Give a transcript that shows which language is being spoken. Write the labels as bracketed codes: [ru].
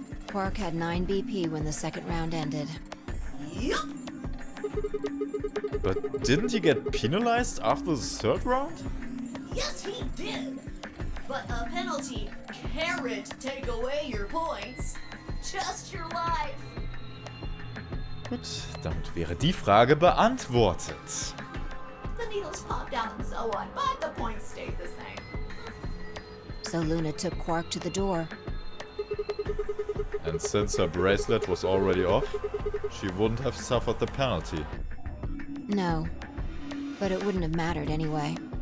[en] Quark had 9 BP when the second round ended. Yup. But didn't he get penalized after the third round? Yes, he did. But a penalty can't take away your points. Just your life. [de] Gut, damit wäre die Frage beantwortet. [en] The needles popped out and so on, but the points stayed the same. So Luna took Quark to the door. And since her bracelet was already off, she wouldn't have suffered the penalty. No, but it wouldn't have mattered anyway.